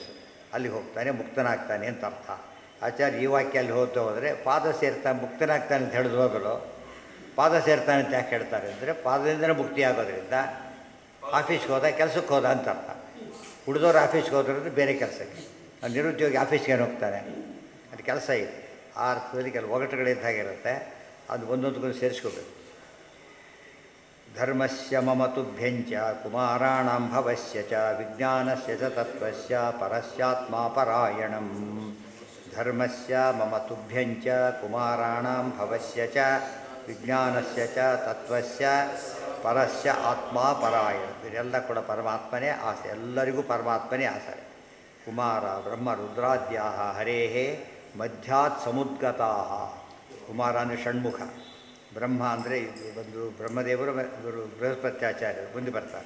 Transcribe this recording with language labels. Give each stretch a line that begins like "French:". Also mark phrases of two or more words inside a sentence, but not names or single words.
Kannada: ಅಲ್ಲಿಗೆ ಹೋಗ್ತಾನೆ, ಮುಕ್ತನಾಗ್ತಾನೆ ಅಂತ ಅರ್ಥ. ಆಚಾರ್ಯ ಈ ವಾಕ್ಯ ಅಲ್ಲಿ ಹೋದರೆ ಪಾದ ಸೇರ್ತಾನೆ ಮುಕ್ತನಾಗ್ತಾನೆ ಅಂತ ಹೇಳಿದ್ರು ಹೋಗಲು, ಪಾದ ಸೇರ್ತಾನೆ ಅಂತ ಯಾಕೆ ಹೇಳ್ತಾರೆ ಅಂದರೆ ಪಾದದಿಂದನೇ ಮುಕ್ತಿ ಆಗೋದ್ರಿಂದ ಆಫೀಸ್ಗೆ ಹೋದ, ಕೆಲಸಕ್ಕೆ ಹೋದ ಅಂತ ಅರ್ಥ. ಉಳಿದವ್ರು ಆಫೀಸ್ಗೆ ಹೋದ್ರಿಂದ ಬೇರೆ ಕೆಲಸಕ್ಕೆ. ನಿರುದ್ಯೋಗಿ ಆಫೀಸ್ಗೆ ಏನು ಹೋಗ್ತಾನೆ? ಅದು ಕೆಲಸ ಇದೆ. ಆ ಅರ್ಥದಲ್ಲಿ ಕೆಲವು ಒಗಟುಗಳಿದ್ದಾಗಿರುತ್ತೆ. ಅದು ಒಂದೊಂದಕ್ಕೂ ಸೇರಿಸ್ಕೋಬೇಕು.
Sanskrit: ಧರ್ಮಸ್ಯ ಮಮ ತುಭ್ಯಂಚ ಕುಮಾರಾಣಾಂ ಭವಸ್ಯ ಚ ವಿಜ್ಞಾನಸ್ಯ ಚ ತತ್ವಸ್ಯ ಪರಸ್ಯಾತ್ಮ ಪರಾಯಣಂ. ಧರ್ಮಸ್ಯ ಮಮ ತುಭ್ಯಂಚ ಕುಮಾರಾಣಾಂ ಭವಸ್ಯ ಚ ವಿಜ್ಞಾನಸ್ಯ ಚ ತತ್ವಸ್ಯ ಪರಸ್ಯ ಆತ್ಮ ಪರಾಯಣ.
Kannada: ಇದೆಲ್ಲ ಕೂಡ ಪರಮಾತ್ಮನೇ ಆಸೆ, ಎಲ್ಲರಿಗೂ ಪರಮಾತ್ಮನೇ ಆಸೆ.
Sanskrit: ಕುಮಾರ ಬ್ರಹ್ಮ ರುದ್ರಾದ್ಯಾ ಹರೇ ಮಧ್ಯಾತ್ ಸಮುದ್ಗತಾ.
Kannada: ಕುಮಾರ ಅಂದರೆ ಷಣ್ಮುಖ, ಬ್ರಹ್ಮ ಅಂದರೆ ಒಂದು ಬ್ರಹ್ಮದೇವರು ಇವರು ಬೃಹಸ್ಪತ್ಯಾಚಾರ್ಯರು ಮುಂದೆ ಬರ್ತಾರೆ.